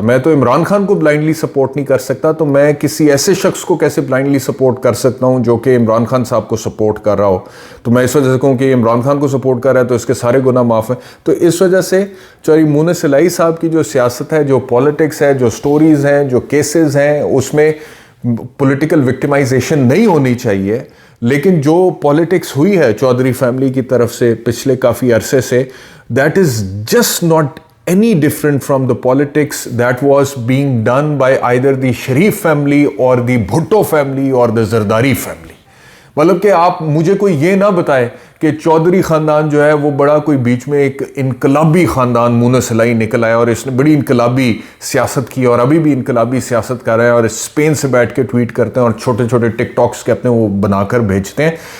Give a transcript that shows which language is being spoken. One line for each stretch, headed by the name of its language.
Urdu: میں تو عمران خان کو بلائنڈلی سپورٹ نہیں کر سکتا, تو میں کسی ایسے شخص کو کیسے بلائنڈلی سپورٹ کر سکتا ہوں جو کہ عمران خان صاحب کو سپورٹ کر رہا ہو. تو میں اس وجہ سے کہوں کہ عمران خان کو سپورٹ کر رہا ہے تو اس کے سارے گناہ معاف ہیں. تو اس وجہ سے چوہدری مونس الائی صاحب کی جو سیاست ہے, جو پولیٹکس ہے, جو سٹوریز ہیں, جو کیسز ہیں, اس میں پولیٹیکل وکٹمائزیشن نہیں ہونی چاہیے. لیکن جو پولیٹکس ہوئی ہے چودھری فیملی کی طرف سے پچھلے کافی عرصے سے,
English: That is just not any different from the politics that was being done by either the Sharif family or the Bhutto family or the Zardari family.
Urdu: مطلب کہ آپ مجھے کوئی یہ نہ بتائے کہ چودھری خاندان جو ہے وہ بڑا کوئی بیچ میں ایک انقلابی خاندان مونس الائی نکل آیا اور اس نے بڑی انقلابی سیاست کی اور ابھی بھی انقلابی سیاست کر رہے ہیں اور اسپین سے بیٹھ کے ٹویٹ کرتے ہیں اور چھوٹے چھوٹے ٹک ٹاکس کے اپنے وہ بنا کر بھیجتے ہیں.